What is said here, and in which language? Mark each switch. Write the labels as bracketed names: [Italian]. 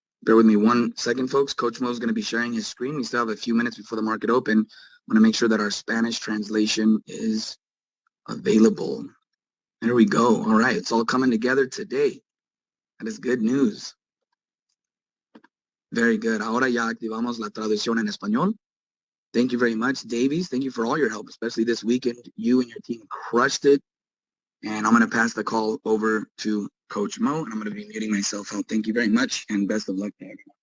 [English] Bear with me 1 second, folks. Coach Mo is going to be sharing his screen. We still have a few minutes before the market open. I'm going to make sure that our Spanish translation is available. There we go. All right. It's all coming together today. That is good news. Very good. [Spanish] Ahora ya activamos la traducción en español. [English] Thank you very much, Davies. Thank you for all your help, especially this weekend. You and your team crushed it. And I'm going to pass the call over to Coach Mo, and I'm going to be muting myself out. Thank you very much, and best of luck to everyone.